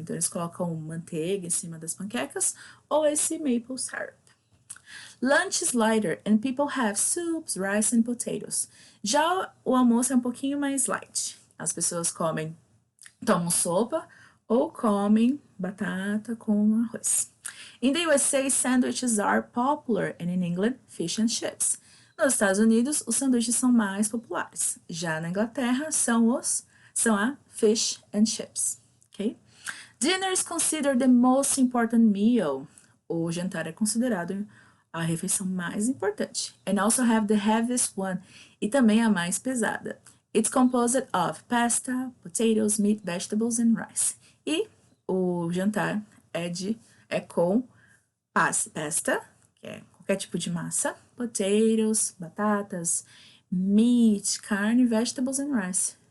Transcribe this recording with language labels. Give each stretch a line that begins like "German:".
Portuguese: Então, eles colocam manteiga em cima das panquecas ou esse maple syrup.
English: Lunch is lighter and people have soups, rice and potatoes.
Portuguese: Já o almoço é um pouquinho mais light. As pessoas tomam sopa ou comem batata com arroz.
English: In the USA, sandwiches are popular and in England, fish and chips.
Portuguese: Nos Estados Unidos, os sanduíches são mais populares. Já na Inglaterra, são a fish and chips.
English: Okay? Dinner is considered the most important meal.
Portuguese: O jantar é considerado a refeição mais importante.
English: And also have the heaviest one.
Portuguese: E também a mais pesada.
English: It's composed of pasta, potatoes, meat, vegetables and rice.
Portuguese: E o jantar é com pasta, que é qualquer tipo de massa, potatoes, batatas, meat, carne,
English: vegetables and rice.